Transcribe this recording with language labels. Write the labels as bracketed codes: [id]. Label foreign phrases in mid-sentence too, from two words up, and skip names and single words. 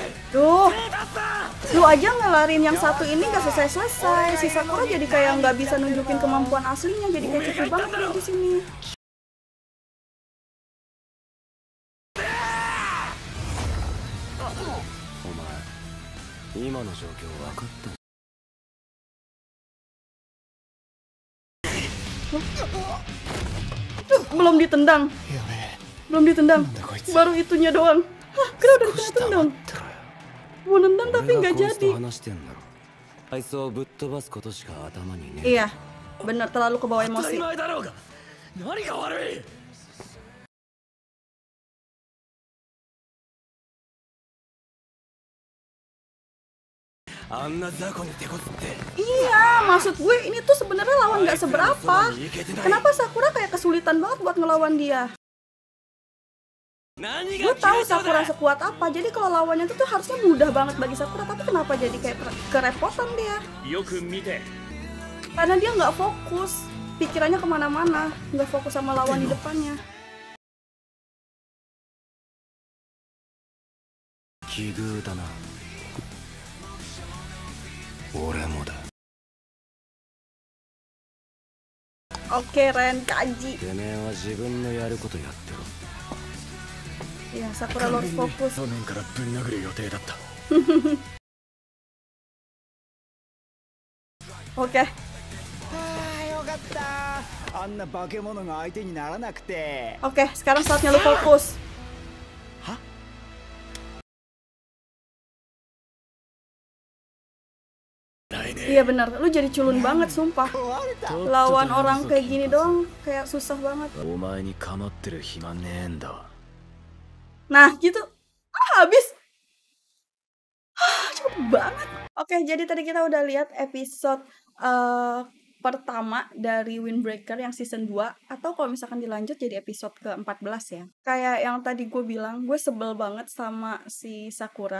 [id] Duh, lu aja ngelarin yang satu ini gak selesai-selesai. Si Sakura jadi kayak nggak bisa nunjukin kemampuan aslinya, jadi kayak cukup banget dia di sini. [ja] お前今の状況分かってん [id] Belum ditendang. [ja] やべえ [id] Belum ditendang. [ja] なんだこいつ [id] Baru itunya doang. Hah, kira udah [ja] 少し [id] kena [ja] 黙 [id] tendang. [ja] ってろよ [id] Mau nendang tapi [ja] 俺が [id] nggak [ja] こいつと [id] jadi. [ja] 話してんだろあいつをぶっ飛ばすことしか頭にね [id] Iya, bener terlalu kebawa [ja] 当たり [id] emosi. [ja] 前だろうが何が悪い あんな雑魚に手こずって [id] Iya, maksud gue ini tuh sebenarnya lawan nggak seberapa. Kenapa Sakura kayak kesulitan banget buat ngelawan dia? [ja] 何 [id] Gue [ja] が [id] tahu [ja] 嫌いそう [id] Sakura [ja] だ [id] sekuat apa, jadi kalau lawannya tuh harusnya mudah banget bagi Sakura, tapi kenapa jadi kayak kerepotan dia? [ja] よく見て [id] Karena dia nggak fokus, pikirannya kemana-mana, nggak fokus sama lawan di depannya. [ja] 奇遇だな俺もだ [id] Oke, Ren, Kaji. [ja] てめえは自分のやることやってろ [id] Iya, Sakura lo harus fokus. [ja] 正面からぶん殴る予定だった [id] Oke, [ja] よかったあんな化け物が相手にならなくて [id] oke, sekarang saatnya lo fokus. Hah? Iya bener, lu jadi culun banget sumpah. [ja] 壊れた [id] Lawan orang kayak gini doang, kayak susah banget. [ja] お前に構ってる暇ねえんだわ [id] Nah gitu, habis. Cepet banget. Oke, jadi tadi kita udah lihat episode pertama dari Windbreaker yang season 2. Atau kalau misalkan dilanjut jadi episode ke-14 ya. Kayak yang tadi gue bilang, gue sebel banget sama si Sakura.